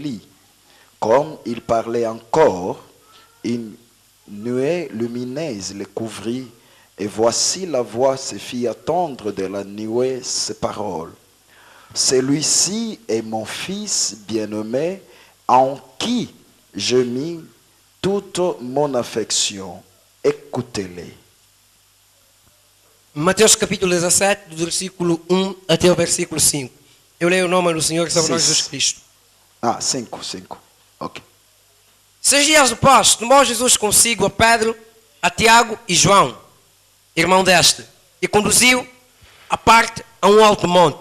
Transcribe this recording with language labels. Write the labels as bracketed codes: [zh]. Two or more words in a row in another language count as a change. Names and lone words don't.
[fr] » Comme il parlait encore, une nuée lumineuse les couvrit, et voici la voix se fit entendre de la nuée ces paroles. Celui-ci est mon fils bien-aimé, en qui je mis toute mon affection. Écoutez-les. [pt] Mateus capítulo 17, do versículo 1 até o versículo 5. Eu leio o nome do Senhor e Salvador Jesus Cristo. 5. Ok. 6 dias depois, tomou Jesus consigo a Pedro, a Tiago e João, irmão deste, e conduziu à parte a um alto monte.